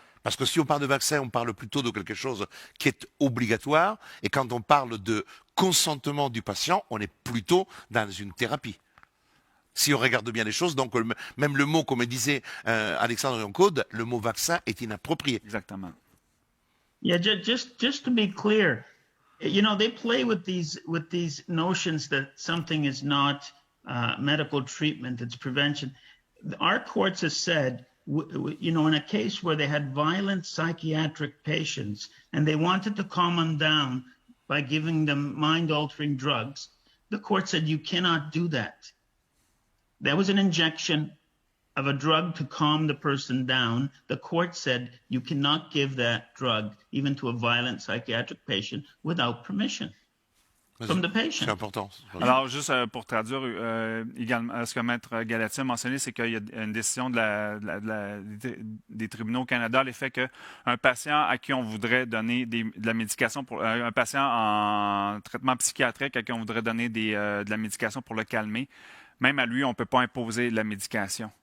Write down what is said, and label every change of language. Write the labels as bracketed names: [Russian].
[French] Parce que si on parle de vaccin, on parle plutôt de quelque chose qui est obligatoire. Et quand on parle de consentement du patient, on est plutôt dans une thérapie. Si on regarde bien les choses, donc même le mot, comme disait Alexandre Yoncode, le mot vaccin est inapproprié. Exactement. [English] Yeah, just to be clear, you know, they play with these notions that something is not medical treatment, it's prevention. Our courts have said, you know, in a case where they had violent psychiatric patients and they wanted to calm them down by giving them mind-altering drugs, the court said you cannot do that. That was an injection of a drug to calm the person down. The court said you cannot give that drug even to a violent psychiatric patient without permission from the patient. [French] C'est important. Alors, juste pour traduire également, ce que Maître Galati a mentionné, c'est qu'il y a une décision des tribunaux au Canada à l'effet qu'un patient à qui on voudrait donner de la médication, un patient en traitement psychiatrique à qui on voudrait donner de la médication pour le calmer, même à lui, on ne peut pas imposer la médication.